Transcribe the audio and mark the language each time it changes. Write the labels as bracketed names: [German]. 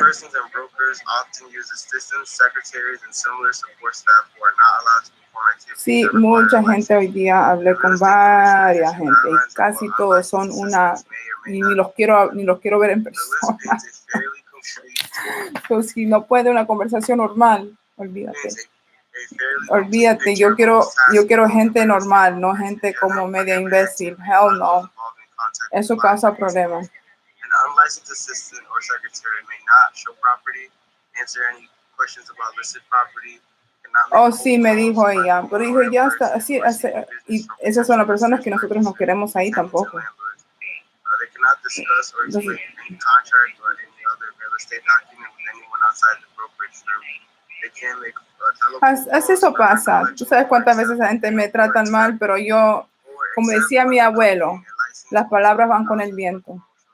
[English] Salespersons and brokers often use assistants, secretaries, and similar support staff who are not allowed to perform activities. [Spanish] Sí, mucha gente hoy día hablé con varias gente y casi todos son y ni los quiero ver en persona. Pues si no puede una conversación normal, olvídate, yo quiero gente normal, no gente como media imbécil. [English] Hell no. [Spanish] Eso causa problemas. [English] An unlicensed assistant or secretary may not show property, answer any questions about listed property. [Spanish] Oh, sí, me dijo ella, pero dijo, ya está, así, y esas son las personas que nosotros no queremos ahí tampoco. [English] They cannot discuss or explain any contract or any other real estate document with anyone outside the brokerage firm. They can make [Spanish] eso pasa. Tú sabes cuántas veces la gente me tratan mal, pero yo, como decía mi abuelo, las palabras van con el viento.